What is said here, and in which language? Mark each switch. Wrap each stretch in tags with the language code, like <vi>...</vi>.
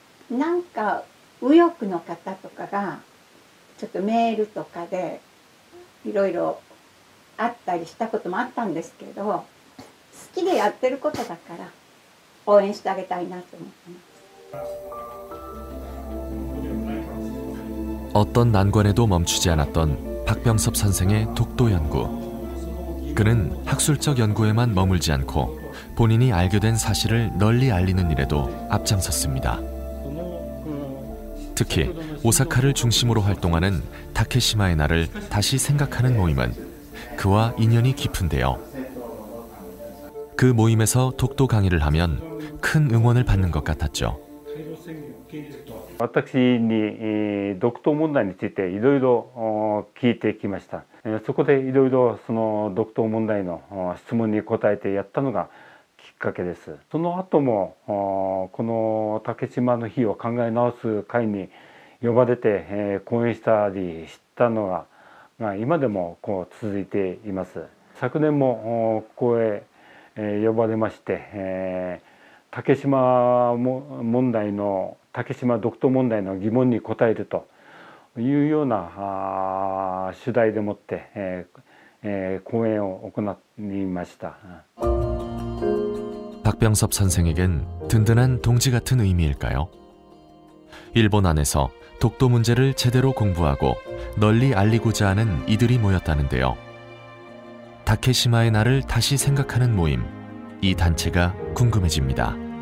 <ja>なんか右翼の方とかがちょっとメールとかでいろいろあったりしたこともあったんですけど、好きでやってることだから応援してあげたいなと思ってます。</ja> <ko>어떤 난관에도 멈추지 않았던 박병섭 선생의 독도 연구. 그는 학술적 연구에만 머물지 않고 본인이 알게 된 사실을 널리 알리는 일에도 앞장섰습니다. 특히 오사카를 중심으로 활동하는 다케시마의 날을 다시 생각하는 모임은 그와 인연이 깊은데요. 그 모임에서 독도 강의를 하면 큰 응원을 받는 것 같았죠.</ko> <ja>私に独島問題についていろいろ聞いてきました。そこでいろいろその独島問題の質問に答えてやったのがきっかけです。その後もこの竹島の日を考え直す会に呼ばれて講演したりしたのが今でも続いています。昨年もここへ呼ばれまして竹島問題の竹島独島問題の疑問に答えるというような主題でもって講演を行いました。</ja> <ko>박병섭 선생에겐 든든한 동지 같은 의미일까요? 일본 안에서 독도 문제를 제대로 공부하고 널리 알리고자 하는 이들이 모였다는데요. 다케시마의 날을 다시 생각하는 모임, 이 단체가 궁금해집니다.</ko>